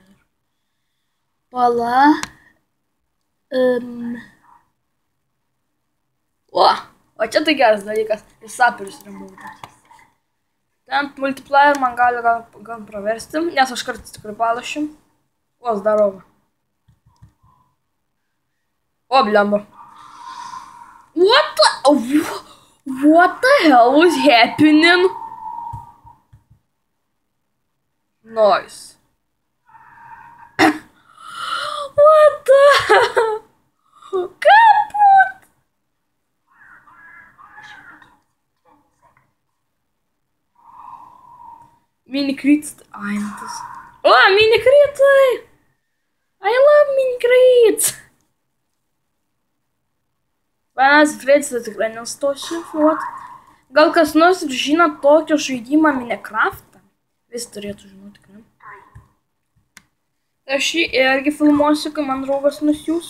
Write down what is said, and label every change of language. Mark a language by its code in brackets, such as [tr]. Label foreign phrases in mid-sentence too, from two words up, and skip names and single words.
[lt] Pala. O čia tai geras dalykas. Ir saperius remontas. Ten multiplayer man gali gan praversti, nes aš kartais tikrai palašiu. O, zdarova. O, blemba. [en] What the hell was happening? Nice. What the hell? [lt] Kaput! Mini-crits. Aintas. O, mini-critai! [en] I love mini-crits! [lt] Fanės Fredis tai tikrai nestosiu filmuoti. Gal kas nors žino tokio žaidimą Minecraftą? Vis turėtų žinoti, tikrai. Aš jį irgi filmuosiu, kai man draugas nusiūs.